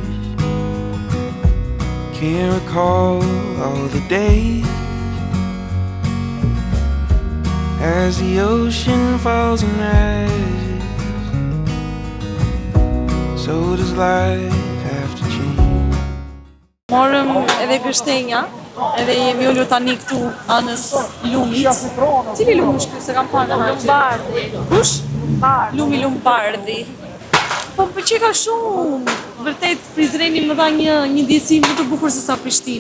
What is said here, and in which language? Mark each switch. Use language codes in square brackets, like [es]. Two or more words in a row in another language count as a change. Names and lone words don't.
[en] can't recall all the days as the ocean falls and rises, so does life have to change. [sq] Morëm edhe gështenja, edhe jemi ullur tani këtu anës lumit. Cili lumi është kjo, se kam parë në hajtë? Lumbardi. Kush? Lumi Lumbardi. Po më pëlqej ka shumë. Vërtet Prizreni më dha një ndjesi më të bukur se sa Prishtina.